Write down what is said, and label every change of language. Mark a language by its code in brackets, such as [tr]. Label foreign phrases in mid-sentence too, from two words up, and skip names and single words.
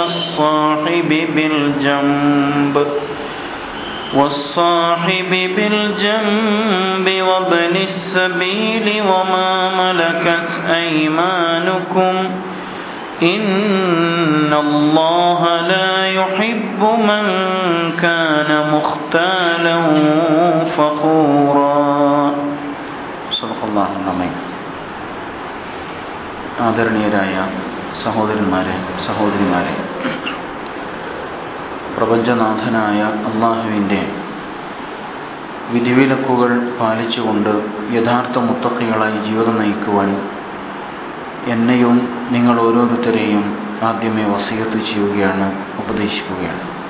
[ar] والصاحب بالجنب وابن السبيل وما ملكت أيمانكم إن الله لا يحب من كان مختالا فخورا صدق الله العظيم. [ml] ആദരണീയരായ സഹോദരന്മാരെ സഹോദരിമാരെ, പ്രപഞ്ചനാഥനായ അല്ലാഹുവിൻ്റെ വിധിവിലക്കുകൾ പാലിച്ചുകൊണ്ട് യഥാർത്ഥ മുത്തഖികളായി ജീവിതം നയിക്കുവാൻ എന്നെയും നിങ്ങൾ ഓരോരുത്തരെയും ആദ്യമേ വസിയത്ത് ചെയ്യുകയാണ്, ഉപദേശിക്കുകയാണ്.